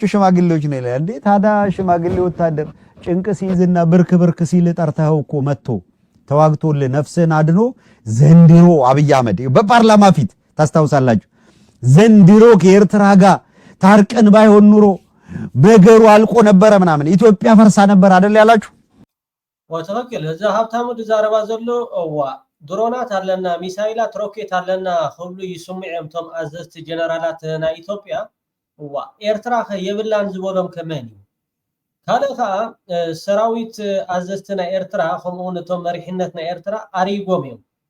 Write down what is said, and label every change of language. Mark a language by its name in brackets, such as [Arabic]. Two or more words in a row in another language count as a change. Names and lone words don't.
[Amharic] ሽማግሌዎች ነው ይላል። እንዴ ታዲያ ሽማግሌ ወታደር ጭንቅ ሲይዝና ብርክ ብርክ ሲል ጠርተኸው እኮ መጥቶ ተዋግቶልህ ነፍስህን አድኖ ዘንድሮ አብይ አህመድ በፓርላማ ፊት ታስታውሳላችሁ። ዘንድሮ ከኤርትራ ጋር ታርቀን ባይሆን ኑሮ በገሩ አልቆ ነበረ ምናምን ኢትዮጵያ ፈርሳ ነበር አይደል ያላችሁ? [Tigrinya] ወተወከለ እዛ ሃብታሙ ዛረባ ዘሎ ድሮናት አለና ሚሳይላት ሮኬት አለና ሁሉ ይስምዑም ቶም አዘዝቲ ጀነራላት ናይ ኢትዮጵያ ኤርትራ የብላን ዝበሎም ከመን ካልኻ ሰራዊት አዘዝቲ ናይ ኤርትራ ከምኡን ቶም መሪሕነት ናይ ኤርትራ አሪጎም እዮም